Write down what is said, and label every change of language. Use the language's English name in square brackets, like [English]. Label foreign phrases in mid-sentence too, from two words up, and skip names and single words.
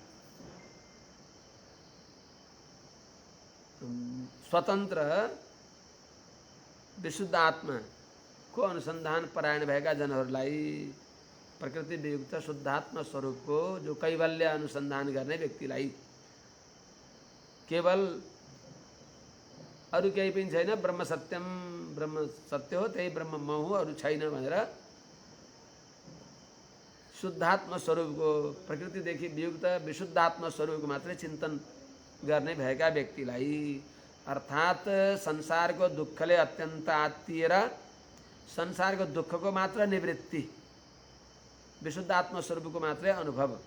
[Nepali] स्वतन्त्र विशुद्ध आत्मा को अनुसन्धान परायण भएका जनहरूलाई प्रकृति वियुक्त शुद्धात्म स्वरूपको जो कैवल्य अनुसन्धान गर्ने व्यक्तिलाई केवल अरू केही पनि छैन, [Sanskrit] ब्रह्म सत्यम, [Nepali] ब्रह्म सत्य हो, त्यही ब्रह्म म हुँ, अरू छैन भनेर शुद्धात्म स्वरूपको प्रकृतिदेखि वियुक्त विशुद्धात्म स्वरूपको मात्रै चिन्तन गर्ने भएका व्यक्तिलाई, अर्थात संसारको दुःखले अत्यन्त आत्तिएर संसारको दुःखको मात्र निवृत्ति, विशुद्धात्म स्वरूपको मात्रै अनुभव,